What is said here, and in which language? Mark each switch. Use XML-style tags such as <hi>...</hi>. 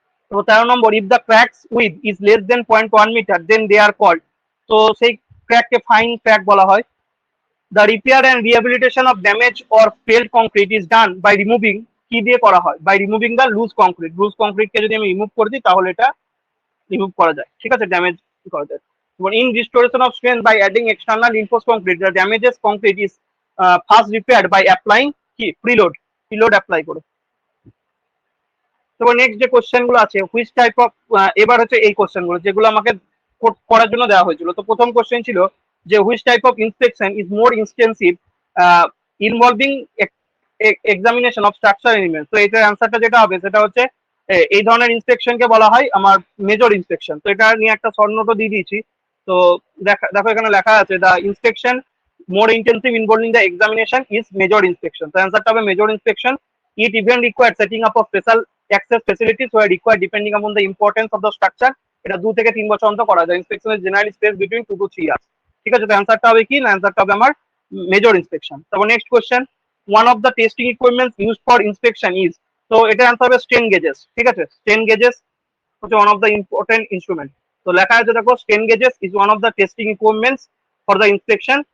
<bn>তো 13 নম্বর</bn> <en>If the cracks with is less than 0.1 metre then they are called.</en> <bn>তো সেই ক্র্যাককে fine crack বলা হয়।</bn> <en>The repair and rehabilitation of damaged or failed concrete is done by removing,</en> <bn>কি দিয়ে করা হয়?</bn> <en>By removing the loose concrete.</en> <bn>Loose concrete কে যদি আমি রিমুভ করে দিই তাহলে এটা রিমুভ করা যায়। ঠিক আছে, ড্যামেজ করা যায়।</bn> <en>In restoration of strength by adding external reinforced concrete, the damages concrete is first repaired by applying</en> <bn>কি</bn> <en>preload, preload</en> <bn>apply করে। তারপর নেক্সট যে কোশ্চেন গুলো আছে হুইচ টাইপ অফ, এবার হচ্ছে এই কোশ্চেন গুলো যেগুলো আমাকে করার জন্য দেওয়া হয়েছিল।</bn> <en>তো প্রথম কোশ্চেন ছিল যে which type of inspection is more intensive involving examination of structure elements.</en> <bn>তো এটার অ্যান্সারটা যেটা হবে সেটা হচ্ছে এই ধরনের ইন্সপেকশনকে বলা হয় আমার মেজর ইন্সপেকশন। তো এটা নিয়ে একটা শর্ট নোটও দিয়ে দিয়েছি। তো দেখো এখানে লেখা আছে</bn> <en>The inspection more intensive involving the examination is major inspection.</en> <bn>তো অ্যান্সারটা হবে major inspection.</bn> <en>It even required setting up of special access facilities were required depending upon the importance of the structure.</en> <bn>এটা 2 থেকে 3 বছর অন্তর করা যায়।</bn> <en>Inspection is generally space between 2 to 3 years.</en> <bn>ঠিক আছে, তো অ্যান্সারটা হবে কি? না, অ্যান্সারটা হবে আমার মেজর ইন্সপেকশন।</bn> <en>তারপর next question one of the testing equipments use for inspection is.</en> <bn>তো এটা অ্যান্সার হবে স্ট্রেন গেজেস। ঠিক আছে, স্ট্রেন গেজেস হচ্ছে one of the important instrument. তো লেখা আছে দেখো</bn> <en>Strain gauges is one of the testing equipments for the inspection.</en>